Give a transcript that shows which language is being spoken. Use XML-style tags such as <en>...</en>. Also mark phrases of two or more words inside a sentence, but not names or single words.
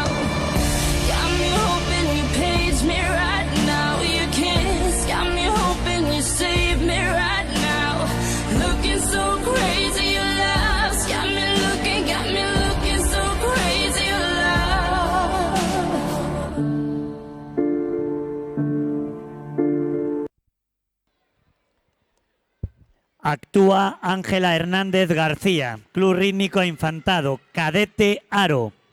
<en>Got me hoping you page me right now. Your kiss got me hoping you save me right now. Looking so crazy, your love's got me looking so crazy, your love.</en> <gl>Actúa Ángela Hernández García, Club Rítmico Infantado, Cadete Aro.</gl>